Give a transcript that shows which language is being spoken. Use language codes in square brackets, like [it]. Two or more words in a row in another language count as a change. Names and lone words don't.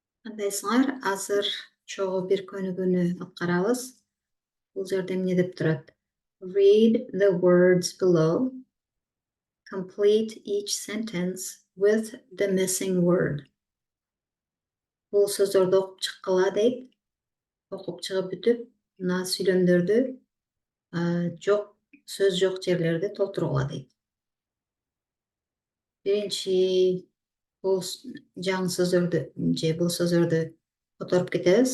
[ky] Кандайсыңар? Азыр чогуу бир көнүгүүнү алып карабыз. Бул жерде эмне деп турат? [en] Read the words below. Complete each sentence with the missing word. [ky] Бул сөздөрдү окуп чыккыла дейт. Окуп чыгып бүтүп, мына сүйлөмдөрдү сөз жок жерлерди толтургула дейт. Биринчи бул жаңы сөздөрдү бул сөздөрдү которуп кетебиз.